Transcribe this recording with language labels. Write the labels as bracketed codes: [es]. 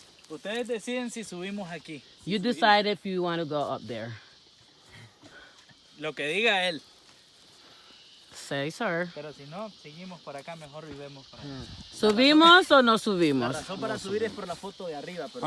[es] Ustedes deciden si subimos aquí. [en] You decide if you want to go up there. [es] Lo que diga él. [en] Say, sir. [es] Pero si no, seguimos por acá mejor y vemos para allá. ¿Subimos o no La subimos? razón para subir es por la foto de arriba, pero